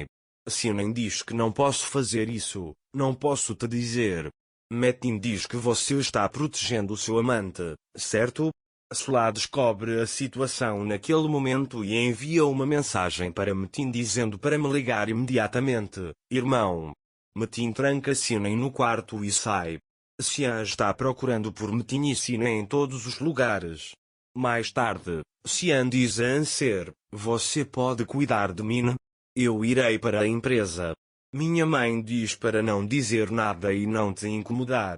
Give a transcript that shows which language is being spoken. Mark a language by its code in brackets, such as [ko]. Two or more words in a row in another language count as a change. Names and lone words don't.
[pt] Sinem diz que não posso fazer isso, não posso te dizer. Metin diz que você está protegendo o seu amante, certo? Sila descobre a situação naquele momento e envia uma mensagem para Metin dizendo para me ligar imediatamente. Irmão. Metin tranca Sinem no quarto e sai. Xian está procurando por Metin e Sinem em todos os lugares. Mais tarde, Xian diz a Anser, você pode cuidar de mim? Eu irei para a empresa. Minha mãe diz para não dizer nada e não te incomodar.